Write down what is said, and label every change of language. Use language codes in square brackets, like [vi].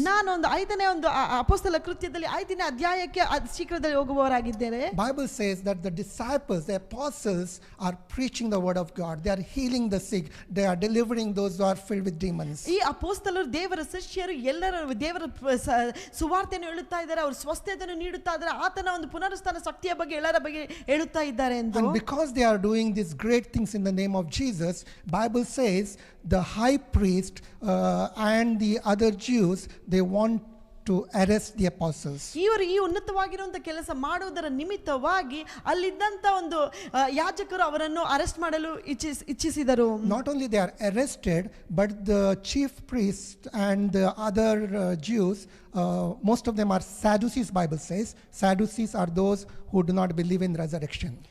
[kn] ನಾನು ಒಂದು 5ನೇ ಒಂದು ಅಪೊಸ್ತಲ ಕೃತ್ಯದಲ್ಲಿ 5ನೇ ಅಧ್ಯಾಯಕ್ಕೆ ಶೀಘ್ರದಲ್ಲಿ ಹೋಗುವವರಾಗಿದ್ದೇನೆ. [en] Bible says that the disciples, the apostles, are preaching the word of God. They are healing the sick. They are delivering those who are filled with demons. [kn] ಈ ಅಪೊಸ್ತಲರು ದೇವರ ಶಿಷ್ಯರು ಎಲ್ಲರೂ ದೇವರ ಸುವಾರ್ತೆಯನ್ನು ಹೇಳುತ್ತಾ ಇದ್ದಾರೆ, ಅವರು ಸ್ವಸ್ಥತೆಯನ್ನು ನೀಡುತ್ತಾ ಇದ್ದಾರೆ, ಆತನ ಒಂದು ಪುನರುತ್ಥಾನ ಶಕ್ತಿಯ ಬಗ್ಗೆ ಎಲ್ಲರ ಬಗ್ಗೆ ಹೇಳುತ್ತಾ ಇದ್ದಾರೆ ಎಂದು. [en] And because they are doing these great things in the name of Jesus, Bible says the high priest and the other Jews, they want to arrest the apostles. [kn] ಇವರು ಈ ಉನ್ನತವಾಗಿರುವಂತ ಕೆಲಸ ಮಾಡುವುದರ ನಿಮಿತ್ತವಾಗಿ ಅಲ್ಲಿದ್ದಂತ ಒಂದು ಯಾಜಕರು ಅವರನ್ನು ಅರೆಸ್ಟ್ ಮಾಡಲು ಇಚ್ಛಿಸಿದರು. [en] Not only they are arrested, but the chief priest and the other Jews, most of them are Sadducees. Bible says Sadducees are those who do not believe in resurrection.